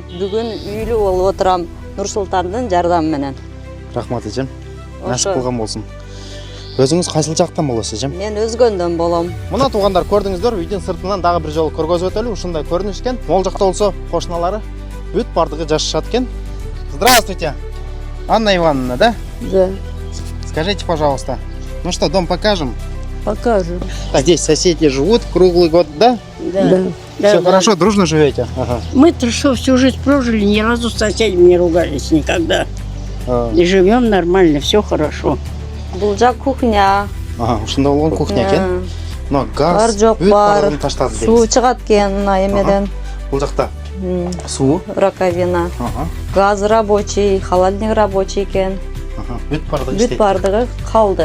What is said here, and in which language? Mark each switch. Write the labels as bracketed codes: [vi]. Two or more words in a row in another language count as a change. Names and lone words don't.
[ky] Бүгүн үйлүү болуп отурам Нурсултандын жардамы менен. Рахмат эжем. Насип кылган болсун. Өзүңүз кайсыл жактан болосуз эжем? Мен Өзгөндөн болом. Мына туугандар, көрдүңүздөр, үйдүн сыртынан дагы бир жолу көргөзүп өтөлү. Ушундай көрүнүш экен. Могул жакта болсо кошуналары бүт бардыгы жашашат экен. [ru] Здравствуйте. Анна Ивановна, да? Да. Скажите, пожалуйста, ну что, дом покажем? Покажем. А здесь соседи живут круглый год, да? Да. Все хорошо, дружно живете? Ага. Мы-то что, всю жизнь прожили, ни разу с соседями не ругались никогда. И живем нормально, все хорошо. [ky] Бул жак кухня. Ага, ушунда болгон кухня экен. [ru] Но газ, [ky] Бар жок бар. Таштады Суу дейсиз. чыгат экен мына эмеден. Бул жакта суу. Раковина. Ага. [ru] Газ рабочий, холодильник рабочий экен. [ky] Ага. Бүт бардыгы Бүт иштейт. бардыгы калды.